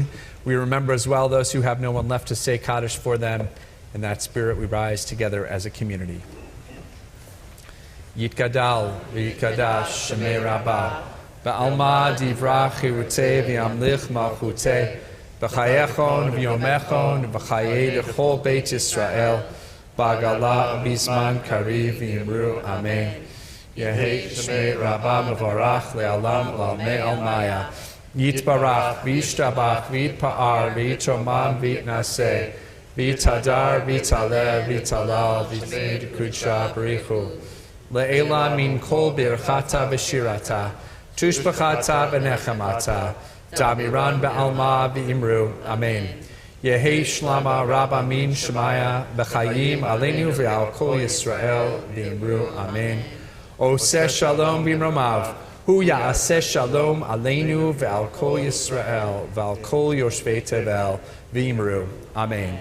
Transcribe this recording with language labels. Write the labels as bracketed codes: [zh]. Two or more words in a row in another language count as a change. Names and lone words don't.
[en] We remember as well those who have no one left to say Kaddish for them. In that spirit, we rise together as a community. [arc] יתגדל ויתקדש שמיה רבא, בעלמא דיברא כרעותיה וימליך מלכותיה, בחייכון וביומיכון ובחיי דכל בית ישראל, בעגלא בזמן קריב ואמרו אמן. יהא שמיה רבא מברך לעלם לעלמי עלמיא, יתברך וישתבח ויתפאר ויתרומם ויתנשא, ויתהדר ויתעלה ויתהלל ושמיה דקודשא בריכו. לעלא מן כל ברכתא ושירתא, תשבחתא ונחמתא, דאמירן בעלמא ואמרו, אמן. יהא שלמא רבא מן שמיא, וחיים עלינו ועל כל ישראל ואמרו, אמן. [he] עושה שלום במרומיו, הוא יעשה שלום עלינו ועל כל ישראל, ועל כל יושבי תבל ואמרו, amen.